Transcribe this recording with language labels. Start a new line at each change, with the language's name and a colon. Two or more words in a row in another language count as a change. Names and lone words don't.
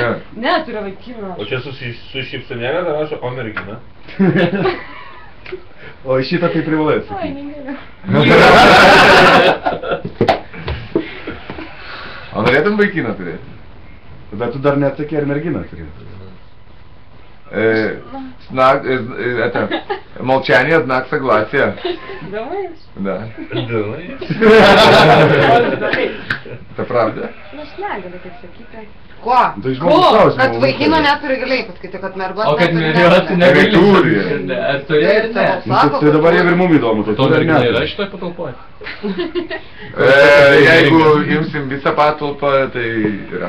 Lithuanian: Ne, turiu vaikiną. O čia su šypsenėlė dar rašo, o mergina? O į šitą tai privalai Oi, atsakyti. negaliu. O norėtum vaikiną turėti? Bet tu dar neatsakė, ar merginą turi.
Russian: Это, молчание, знак согласия. Думаешь? Да. Давай. Это правда?
Lithuanian: Nu, aš negaliu taip sakyti. Ko? Tai žmogus klausimą Kad uždavė. vaikino neturi galėjai pasakyti, kad mergos O kad neturi merginos negali. negali. Turi. Ar turi ar ne? Tai dabar jau ir mum įdomu, tai To tu dar mergina neturi. yra šitoj patalpoje? Jeigu imsim visą patalpą, tai yra.